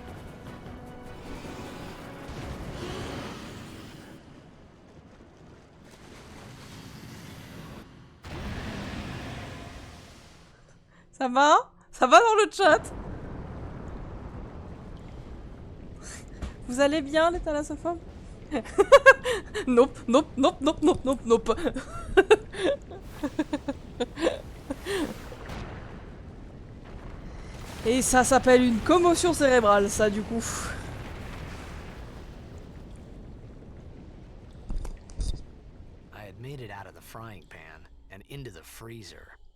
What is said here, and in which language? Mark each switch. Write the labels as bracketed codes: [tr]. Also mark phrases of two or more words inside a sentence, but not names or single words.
[fr] Ça va? Ça va dans le chat? Vous allez bien, les thalassophones? [en] Nope, nope, nope, nope, nope, nope, nope. [fr] Et ça s'appelle une commotion cérébrale, ça, du coup. [en] I had made it out of the frying pan and into the freezer.